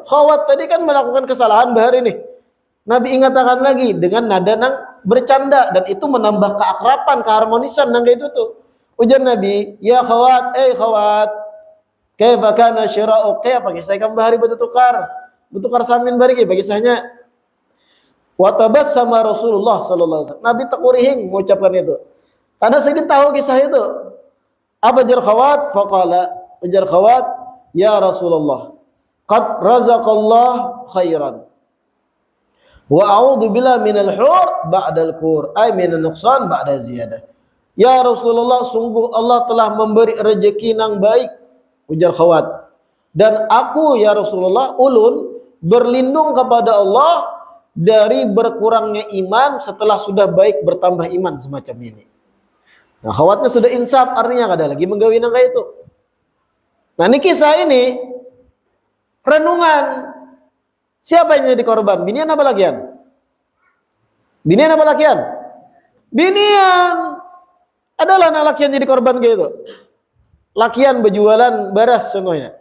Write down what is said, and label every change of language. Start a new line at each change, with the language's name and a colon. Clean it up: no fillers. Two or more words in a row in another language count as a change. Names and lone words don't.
Indonesian: Khawat tadi kan melakukan kesalahan bahari ini. Nabi ingatkan lagi dengan nada nang bercanda dan itu menambah keakraban, keharmonisan nang kayak itu tuh.
Banjar: Ujar Nabi, "Ya khawat, khawat.
Arabic: كيف كان شراؤك?"
Banjar: Apa kisah kamu bahari bertukar samin bahari bagi kisahnya.
Arabic: وتبسم رسول الله صلى الله عليه وسلم.
Banjar: Nabi takurihing mengucapkan itu. Karena saya tahu kisah itu. Apa jar khawat? Faqala, ujar khawat,
Arabic: "يا رسول الله قد رزق الله خيرا. وأعوذ بالله من الحور بعد الكور." أي من النقصان بعد زيادة.
Indonesian: Ya Rasulullah, sungguh Allah telah memberi rezeki yang baik, ujar khawat. Dan aku ya Rasulullah, ulun berlindung kepada Allah dari berkurangnya iman setelah sudah baik bertambah iman semacam ini. Nah,
Banjar: khawatnya sudah insaf, artinya ada lagi menggawi nang kayak itu.
Indonesian: Nah, ini kisah ini renungan.
Banjar: Siapa yang jadi korban? Binian apa lakian? Binian apa lakian? Binian. Adalah anak lakian jadi korban kayak itu. Lakian berjualan baras contohnya.